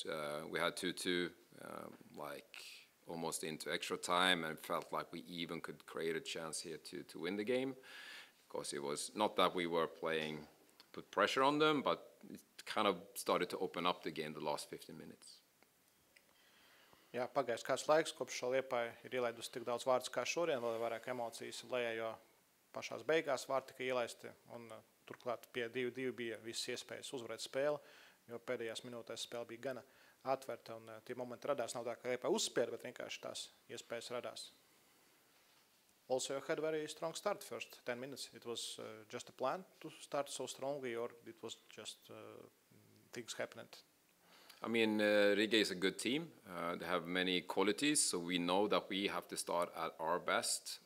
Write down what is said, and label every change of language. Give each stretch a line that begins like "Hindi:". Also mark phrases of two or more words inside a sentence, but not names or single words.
English: We had 2-2, almost into extra time, and felt like we even could create a chance here to win the game, because it was not that we were put pressure on them, but it kind of started to open up the game the last 15 minutes.
Latvian: Jā, pagājis kāds laiks, kopš Liepāja ir ielaidusi tik daudz vārdus kā šodien, vēl vairāk emocijas lejā, jo pašās beigās vārdi tika ielaisti, un turklāt pie 2-2 bija visas iespējas uzvarēt spēli, jo pēdējās minūtēs spēle bija gana atverta, un tie momenti radās, nav tā, ka Liepāja uzspieda, bet vienkārši tās iespējas radās.
English: Also, you had a very strong start first 10 minutes. It was just a plan to start so strongly, or it was just things happened? I mean, Riga is a good team. They have many qualities, so we know that we have to start at our best.